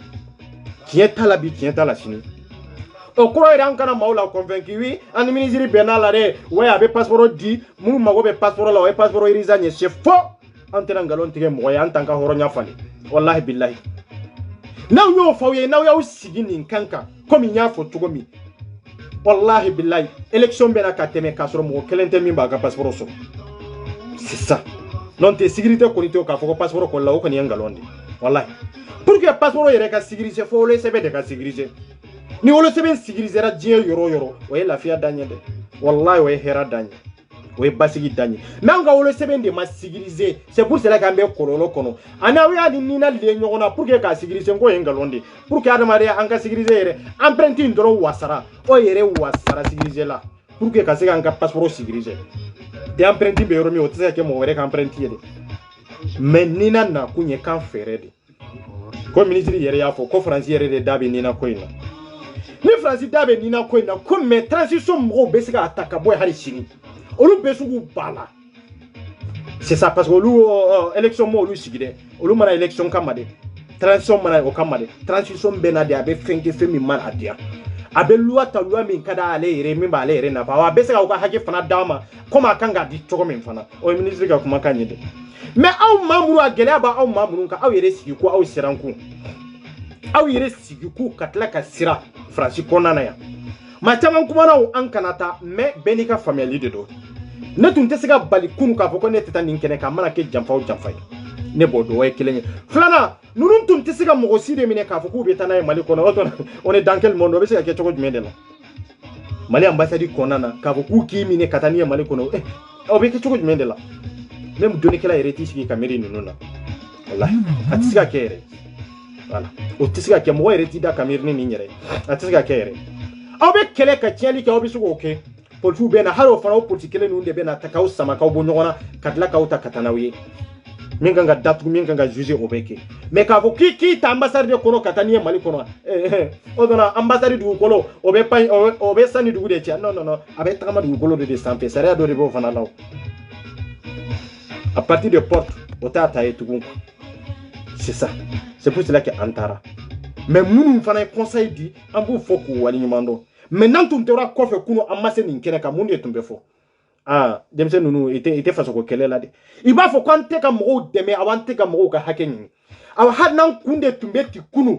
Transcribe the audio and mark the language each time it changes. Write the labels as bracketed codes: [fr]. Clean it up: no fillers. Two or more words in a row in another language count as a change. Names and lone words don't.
[bm] bi tiɲɛ t'a la sini o kɔrɔ yɛrɛ an kana maaw la convaincu wi an ni ministre bɛnn'a la dɛ ouais a bɛ passeport di minnu mago bɛ passeport la o ye passeport irisa ɲɛ [fr] c'est faux [bm] an tɛna ngalon tigɛ mɔgɔ ye an t'an ka hɔrɔnya falen [ar] wallahi billahi [bm] n'aw y'o fɔ aw ye n'aw y'aw sigi nin kan kan komi n y'a fɔ cogo min [ar] wallahi billahi [bm] élection bɛna ka tɛmɛ k'a sɔrɔ mɔgɔ kelen tɛ min b'a ka passeport sɔrɔ [fr] c'est ça [bm] non tɛ sécurité kɔni tɛ k'a fɔ ko passeport kɔni la o kɔni ye ngalon de wallahi [fr] pour que [bm] passeport yɛrɛ ka sécuriser fo wolosɛbɛn de ka sécuriser ni wolosɛbɛn sécurisera diɲɛ yɔrɔ o yɔrɔ o ye lafiya dan ye dɛ wallahi o ye hɛrɛ dan ye o ye basigi dan ye mais an ka wolosɛbɛn de ma sécuriser [fr] c'est pour cela [bm] k'an bɛ kɔlɔlɔ kɔnɔ ani aw y'a ni nina le ɲɔgɔn na [fr] pour que [bm] k'a sécuriser ko ye ngalon de [fr] pour que [bm] adamadenya an ka sécuriser yɛrɛ empreinte in dɔrɔn wasara o yɛrɛ wasara sécuriser la [fr] pour que [bm] ka se k'an ka passeport sécuriser te empreinte bɛ yɔrɔ min o tɛ se ka kɛ mɔgɔ wɛrɛ ka empreinte ye dɛ mais nina nakun ye kan fɛɛrɛ de ko ministre yɛrɛ y'a fɔ ko Faransi yɛrɛ de da bɛ nina ko in na ni Faransi da bɛ nina ko in na ko mais transition mɔgɔw bɛ se k'a ta ka bɔ yen hali sini olu bɛ sugu ba la [fr] c'est ça parce que [bm] olu élection ma olu sigi dɛ olu mana élection kama de transition mana o kama de transition bɛ na de a bɛ fɛn kɛ fɛn min mana a diya a bɛ loi ta loi min ka d'ale yɛrɛ min b'ale yɛrɛ nafa wa a bɛ se k'aw ka hakɛ fana d'a ma comme a kan k'a di cogo min fana o ye ministre ka kumakan ye dɛ mais aw maa minnu a gɛlɛya b'aw maa minnu kan aw yɛrɛ sigi ko aw siran ko aw yɛrɛ sigi ko ka tila ka sira Faransi kɔnɔna na yan maa caman kumana an kana taa mais bɛɛ n'i ka faamuyali de don ne tun tɛ se ka bali kunu k'a fɔ ko ne tɛ taa nin kɛnɛ kan a mana kɛ janfa o janfa ye ne b'o dɔn o ye kelen ye filanan ninnu tun tɛ se ka mɔgɔ si de minɛ k'a fɔ k'u bɛ taa n'a ye Mali kɔnɔ o tuma [fr] on est dans quel monde [bm] o bɛ se ka kɛ cogo jumɛn de la Mali ambassade kɔnɔna na k'a fɔ k'u k'i minɛ ka taa n'i ye Mali kɔnɔ o bɛ kɛ cogo jumɛn de la même dɔnnikɛla yɛrɛ t'i sigi ka miiri ninnu na wallahi a tɛ se ka kɛ yɛrɛ voilà o tɛ se ka kɛ mɔgɔ yɛrɛ t'i da ka miiri ni nin yɛrɛ a tɛ se ka kɛ yɛrɛ aw bɛ kɛlɛ ka tiɲɛli kɛ aw bɛ se k'o kɛ politiciens bɛ na hali o fana o politique kelen ninnu de bɛ na ta k'aw sama k'aw bɔ ɲɔgɔn na ka tila k'aw ta ka taa n'aw ye min kan ka datugu min kan ka juger o bɛ kɛ mais k'a fɔ k'i ta ambassade de kɔnɔ ka taa n'i ye Mali kɔnɔ o donna ambassade dugukolo o bɛ sanni dugu de cɛ [fr] non non non [bm] a bɛ tagama dugukolo de sanfɛ sariya dɔ de b'o fana la [fr] à partir de porte [bm] o t'a ta ye tugun [fr] c'est ça c'est pour cela que [bm] an taara mais munun fana conseil di an b'u fɔ k'u waliɲuman dɔn mais n'an tun tora kɔfɛ kunu an ma se nin kɛnɛ kan mun de tun bɛ fɔ denmisɛn ninnu i tɛ fasoko kɛlɛ la de i b'a fɔ ko an tɛ ka mɔgɔw dɛmɛ aw an tɛ ka mɔgɔw ka hakɛ ɲini aw hali n'an kun de tun bɛ ten kunu